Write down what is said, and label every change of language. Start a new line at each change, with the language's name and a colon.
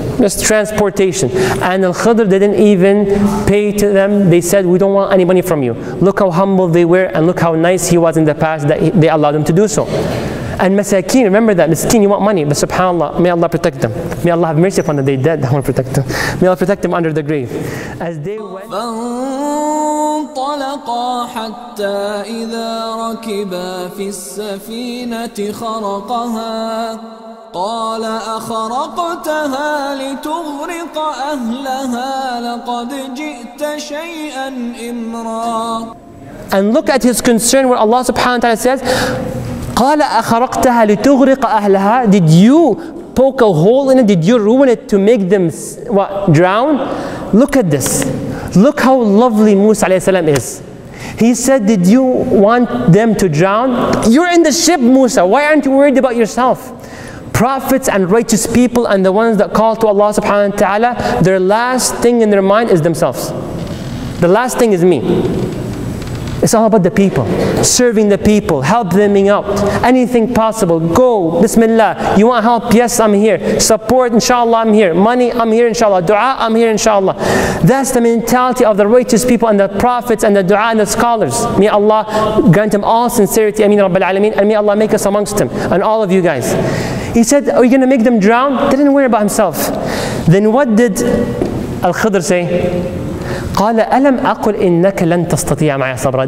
English: Just transportation. And Alkhedr didn't even pay to them. They said, we don't want any money from you. Look how humble they were, and look how nice he was in the past that they allowed them to do so. And masakin, remember that, miskin, you want money, but subhanAllah, may Allah protect them. May Allah have mercy upon them, they dead, I want to protect them. May Allah protect them under the grave. As they went,
Arabic: فانطلقا حتى إذا ركبا في السفينة خرقها قال أخرقتها لتغرق أهلها لقد جئت شيئا إمرا.
English: And look at his concern where Allah subhanahu wa ta'ala says,
Arabic: قال أخرقتها لتغرق أهلها.
English: Did you poke a hole in it? Did you ruin it to make them what, drown? Look at this. Look how lovely Musa alayhi salam is. He said, did you want them to drown? You're in the ship, Musa. Why aren't you worried about yourself? Prophets and righteous people and the ones that call to Allah subhanahu wa ta'ala, their last thing in their mind is themselves. The last thing is me. It's all about the people, serving the people, help them out, anything possible. Go, Bismillah. You want help? Yes, I'm here. Support, inshallah, I'm here. Money, I'm here, inshallah. Dua, I'm here, inshallah. That's the mentality of the righteous people and the prophets and the dua and the scholars. May Allah grant them all sincerity, Ameen Rabbil Alameen, and may Allah make us amongst them, and all of you guys. He said, are you going to make them drown? Didn't worry about himself. Then what did Alkhedr say?
Arabic: قال ألم أقل إنك لن تستطيع معي صبرا.